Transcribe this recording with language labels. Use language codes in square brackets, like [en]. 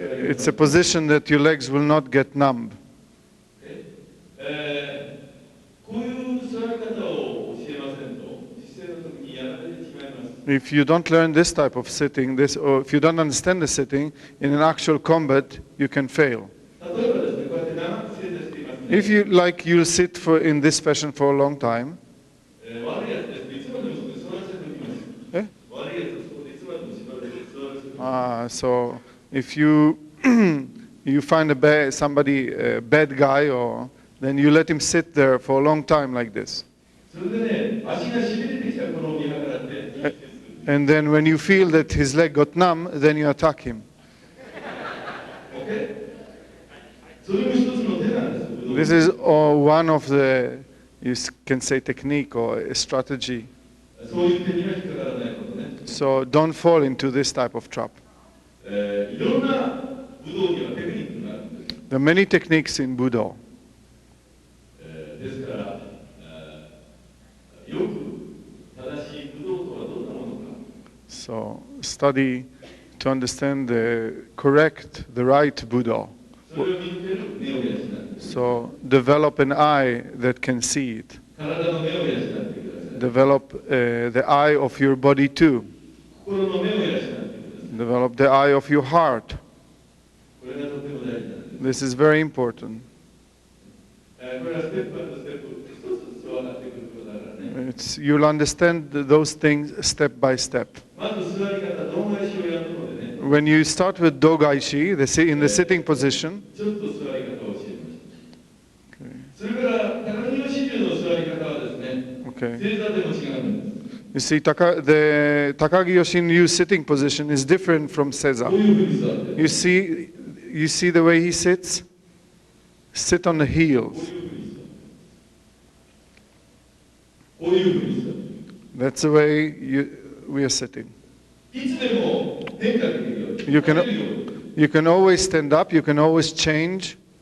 [en] It's a position that your legs will not get numb. [ja] こういう座り方を教えませんと姿勢の時にやられてしまいます。 [en] If you don't learn this type of sitting, or if you don't understand the sitting, in an actual combat, you can fail. [ja] 例えばですね、こうやって長く正座していますね。 [en] If you'll sit in this fashion for a long time, [ja] 悪いやつですね、いつまでもそこで座らせておきます。 eh? 悪いやつはそこでいつまでも座らせておきます。 [en] So if you you find somebody a bad guy, or then you let him sit there for a long time like this. [ja] それでね、足がしびれてきた頃を見計らって、 [en] And then when you feel that his leg got numb, then you attack him. OK？ [ja] それも一つの手なんです。 [en] This is one of the, you can say, technique or a strategy. [ja] そういう手には引っかからないことね。 [en] So don't fall into this type of trap. [ja] いろんな武道技はテクニックがあるんです。 [en] There are many techniques in Budo. [ja] ですから、よく正しい武道とはどんなものか。 [en] So study to understand the right Budo. [ja] それを見抜ける目を養って、 [en] So develop an eye that can see it. [ja] 体の目を養ってください。 [en] Develop the eye of your body too. [ja] 心の目を養ってください。 [en] Develop the eye of your heart. [ja] これがとても大事なんです。 [en] This is very important. [ja] これはステップアップステップ、一つずつ分かってくることだからね。 [en] You'll understand those things step by step. [ja] まず座り方、胴返しをやるのでね、 [en] When you start with Dogaishi, in the sitting position, [ja] ちょっと座り方を教えました。それから高木義流の座り方はですね、 [en] okay. [ja] 正座でも違うんです。 [en] You see, the Takagi Yoshin-ryu sitting position is different from [ja] こ [en] Seiza. [ja] ういうふうに座ってる。 [en] You see the way he sits? Sit on the [ja] こ [en] heels. [ja] ういうふうに座ってる。 [en] That's the way we are sitting. [ja] いつでも変化できるように。 [en] You can, [ja] 変えるように。 [en] you can always stand up, you can always change.